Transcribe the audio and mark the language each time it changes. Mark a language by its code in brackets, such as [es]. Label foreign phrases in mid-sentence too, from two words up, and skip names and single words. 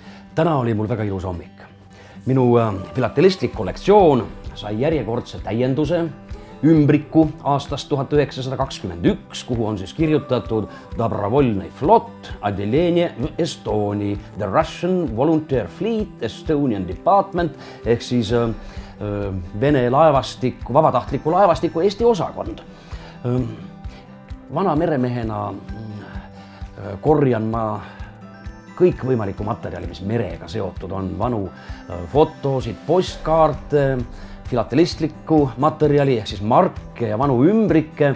[et] Täna oli mul väga ilus hommik. Minu filatelistlik kollektsioon sai järjekordse täienduse ümbriku aastast 1921, kuhu on siis kirjutatud Dobrovolny Flot, [ru] Отделение в Эстонии, [en] The Russian Volunteer Fleet, Estonian Department [et] ehk siis Vene laevastiku, vabatahtliku laevastiku Eesti osakond. Vana meremehena korjan ma kõikvõimalikku materjali, mis merega seotud on, vanu fotosid, postkaarte, filatelistlikku materjali ehk siis marke ja vanu ümbrikke.